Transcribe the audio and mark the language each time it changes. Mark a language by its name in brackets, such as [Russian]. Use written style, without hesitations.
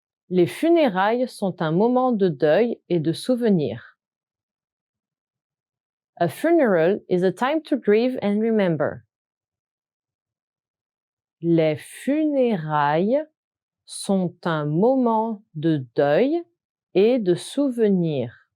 [French] Les funérailles sont un moment de deuil et de souvenir. [English] A funeral is a time to grieve and remember. [French] Les funérailles sont un moment de deuil et de souvenir.